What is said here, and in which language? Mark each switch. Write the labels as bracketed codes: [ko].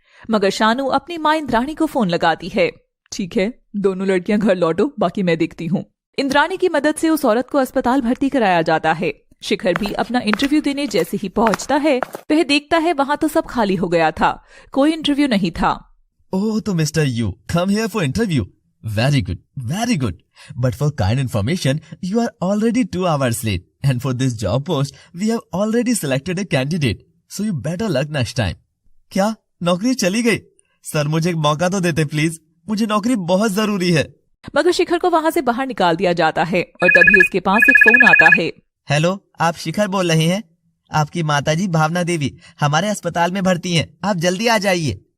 [hi] मगर शानू अपनी माँ इंद्राणी को फोन लगाती है। ठीक है, दोनों लड़कियां घर लौटो, बाकी मैं देखती हूँ। इंद्राणी की मदद से उस औरत को अस्पताल भर्ती कराया जाता है। शिखर भी अपना इंटरव्यू देने जैसे ही पहुंचता है, वह देखता है वहां तो सब खाली हो गया था, कोई इंटरव्यू नहीं था। [en] Oh, तो mister you come here for interview. Very good, very good. But for kind information, you are already 2 hours late, and for this job post, we have already selected a candidate. So you better luck next time. [hi] क्या नौकरी चली गई? Sir मुझे एक मौका तो देते please, मुझे नौकरी बहुत जरूरी है। मगर शिखर को वहां से बाहर निकाल दिया जाता है और तभी उसके पास एक फोन आता है। हेलो, आप शिखर बोल रहे हैं? आपकी माताजी भावना देवी हमारे अस्पताल में भर्ती हैं, आप जल्दी आ जाइए।